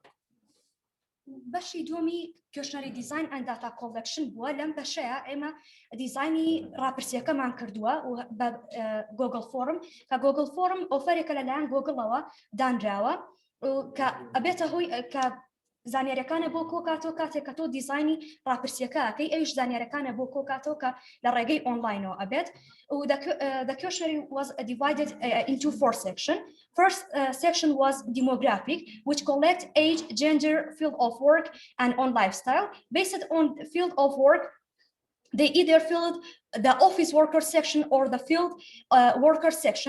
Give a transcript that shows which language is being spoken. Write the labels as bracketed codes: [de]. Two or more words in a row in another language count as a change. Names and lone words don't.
[ckb] بەشی دومی [en] questionnaire design and data collection [ckb] بووە لەم بەشەیە ئێمە دیزاینی ڕاپرسیەکەمان کردووە و بە گۆگڵ فۆرم کە گۆگڵ فۆرم ئۆفەرێکە لەلایەن گۆگڵەوە دانراوە کە ئەبێتە هۆی کە زانیاریەکانە بۆ کۆکاتەوە کاتێک کە تۆ دیزاینی ڕاپرسیەکەکەی ئەویش زانیاریەکانە بۆ کۆکاتەوە کە لە ڕێگەی ئۆنلاینەوە ئەبێت و [en] the questionnaire was divided into 4 sections. First section was demographic, which collect age, gender, field of work, and on lifestyle. Based on the field of work, they either filled the office worker section or the field worker section.